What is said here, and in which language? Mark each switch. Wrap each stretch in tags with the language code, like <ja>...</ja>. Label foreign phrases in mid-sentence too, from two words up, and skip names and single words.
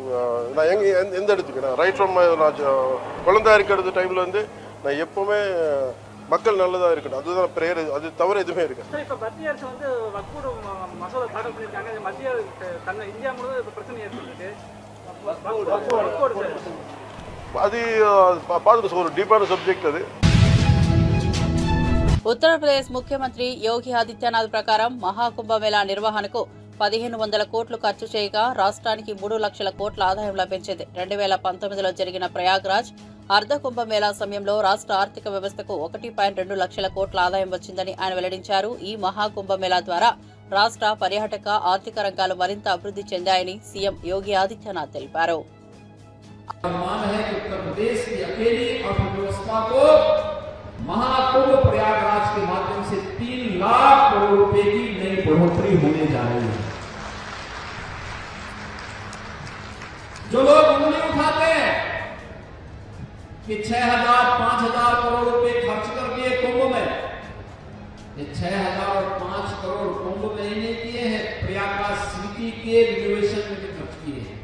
<ta>நான் எந்த இடத்துக்கு நான்</ta> <en>right from</en> <ta>நான் குழந்தையா இருக்கிறது டைமில் வந்து நான் எப்போவுமே மக்கள் நல்லதாக இருக்கணும். அதுதான் ப்ரேயர். அது தவிர எதுவுமே இருக்கு. இப்போ மத்திய அரசு வந்து வக்ஃபு மசோதா தாக்கல் பண்ணியிருக்காங்க. மத்திய இந்தியா முழுவதும் இப்போ பிரச்சனை ஏற்பட்டிருக்கு. அது பார்த்துட்டு ஒரு டீப்பான சப்ஜெக்ட்.</ta> <te>అది ఉత్తరప్రదేశ్ ముఖ్యమంత్రి యోగి ఆదిత్యనాథ్ ప్రకారం మహాకుంభమేళా నిర్వహణకు 1500 కోట్లు ఖర్చు చేయగా రాష్ట్రానికి 3 లక్షల కోట్ల ఆదాయం లభించింది. 2019లో జరిగిన ప్రయాగ్రాజ్ అర్ధ కుంభమేళా సమయంలో రాష్ట్ర ఆర్థిక వ్యవస్థకు 1.2 లక్షల కోట్ల ఆదాయం వచ్చిందని ఆయన వెల్లడించారు. ఈ మహాకుంభమేళా ద్వారా రాష్ట్ర పర్యాటక ఆర్థిక రంగాలు మరింత అభివృద్ధి చెందాయని సీఎం యోగి ఆదిత్యనాథ్ తెలిపారు.</te> <hi>महाकुंभ प्रयागराज के माध्यम से 3 लाख करोड़ रुपए की नई बढ़ोतरी होने जा रही है। जो लोग उंगली उठाते हैं कि 6,000 5,000 करोड़ रुपए खर्च कर दिए कुंभ में, ये 6,000 और 5 करोड़ कुंभ में ही नहीं किए हैं, प्रयागराज सिटी के रिनोवेशन में भी खर्च किए हैं।</hi>